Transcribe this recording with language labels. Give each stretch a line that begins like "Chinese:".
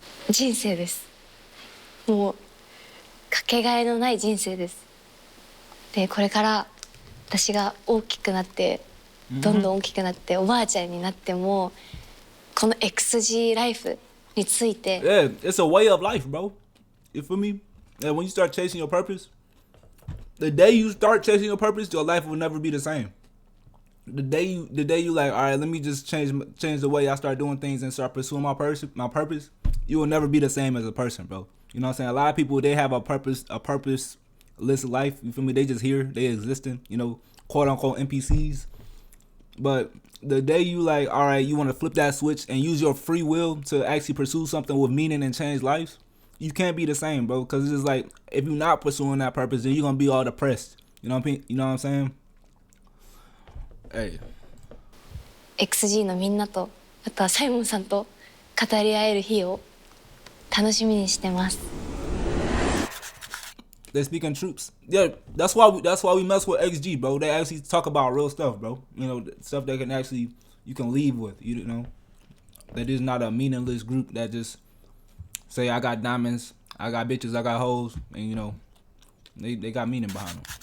Japanese: 人生です。もうかけがえのない人生です。でこれから私が大きくなってどんどん大きくなっておばあちゃんになってもこの XG ライフについて
English: Yeah, it's a way of life, bro. You feel me? And when you start chasing your purpose, the day you start chasing your purpose, your life will never be the same. The day you like, all right, let me just change the way I start doing things and start pursuing my purpose, you will never be the same as a person, bro. You know what I'm saying? A lot of people, they have a purposeless life. You feel me? They just here, they existing, you know, quote unquote NPCs. But the day you like, all right, you want to flip that switch and use your free will to actually pursue something with meaning and change lives, you can't be the same, bro. Because it's just like, if you're not pursuing that purpose, then you're going to be all depressed. You know what I'm saying? Hey.
Japanese: XG のみんなとあとはサイモンさんと語り合える日を楽しみにしてます。
English: They speaking troops. Yeah, that's why we mess with XG, bro. They actually talk about real stuff, bro. You know, stuff that you can leave with. You know, that is not a meaningless group that just say I got diamonds, I got bitches, I got hoes, and you know, they got meaning behind them.